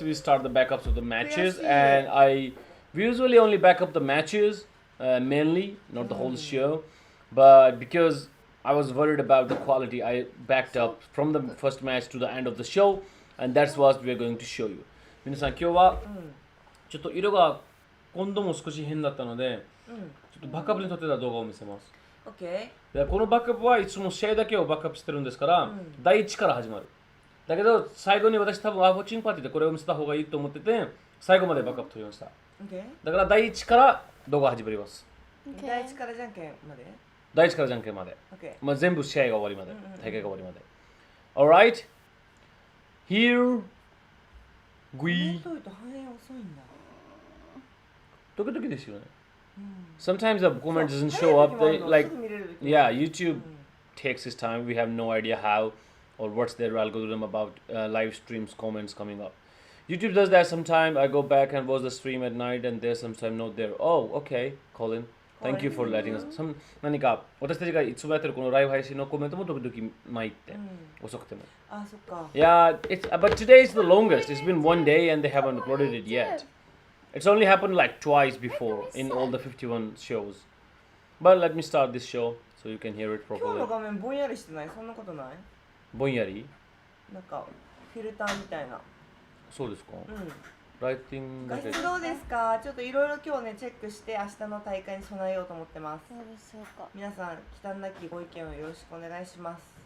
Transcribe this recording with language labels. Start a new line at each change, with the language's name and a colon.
English: We start the backups of the matches, and we usually only back up the matches mainly, not the whole show. But because I was worried about the quality, I backed up from the first match to the end of the show, and that's what we are going to show you.
Japanese: 皆さん今日はちょっと色が今度も少し変だったので、ちょっとバックアップに撮ってた動画を見せます。 OK。でこのバックアップはいつも試合だけをバックアップしてるんですから、第1から始まる。だけど最後に私多分ワーフォーチングパーティーでこれを見せた方がいいと思ってて、最後までバックアップ取りました。 OK。だから第1から動画始まります。第1からじゃんけんまで第1からじゃんけんまで。 OK。まあ、全部試合が終わりまで、大会が終わりまで。
English: Alright? Here we...
Japanese: と反映遅いんだ。時々ですよね。
English: Sometimes the comment doesn't show up. They, like, yeah, YouTube takes its time. We have no idea how or what's their algorithm about live streams, comments coming up. YouTube does that sometimes. I go back and watch the stream at night and there's sometimes not there. Oh, okay, Colin. Thank you for letting us.
Japanese: 何か私たちがいつもやってるこのライブ配信のコメントも時々参って、遅くても。あ、そっか。
English: Yeah, but today is the longest. It's been one day and they haven't uploaded it yet. It's only happened like twice before in all the 51 shows. But let me start this show so you can hear it
Japanese: 今日
English: properly.
Japanese: の画面ぼんやりしてない？そんなことない？ぼんやり？なんかフィルターみたいな。そうですか？ライティング画質どうですか？ちょっといろいろ今日ねチェックして明日の大会に備えようと思ってます。そうでしょうか。皆さん忌憚なきご意見をよろしくお願いします。